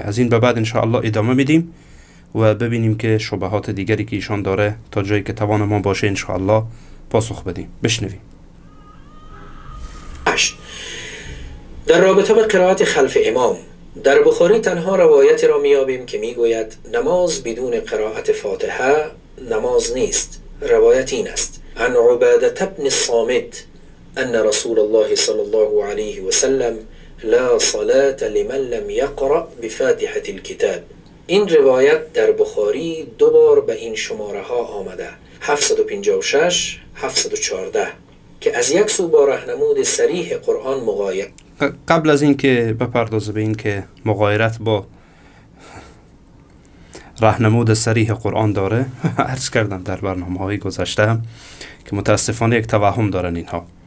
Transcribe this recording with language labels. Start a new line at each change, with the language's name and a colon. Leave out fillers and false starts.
Persian: از این به بعد انشاءالله ادامه میدیم و ببینیم که شبهات دیگری که ایشان داره تا جایی که توان ما باشه انشاءالله پاسخ بدیم. بشنویم. در رابطه با قرائت خلف امام، در بخاری تنها روایتی را میابیم که میگوید نماز بدون قرائت فاتحه نماز نیست. روایت این است:
Arabic: عن عبادة بن الصامت ان رسول الله صلی الله علیه و سلم لا صلاة لمن لم يقرأ بفاتحة الكتاب.
Persian: این روایت در بخاری دو بار به این شماره ها آمده: 756 714 که از یک سو با راهنمود صریح قرآن مغایر. قبل از این که بپردازه به این که مغایرت با راهنمود صریح قرآن داره، عرض کردم در برنامه‌های گذشته هم که متاسفانه یک توهم دارن اینها.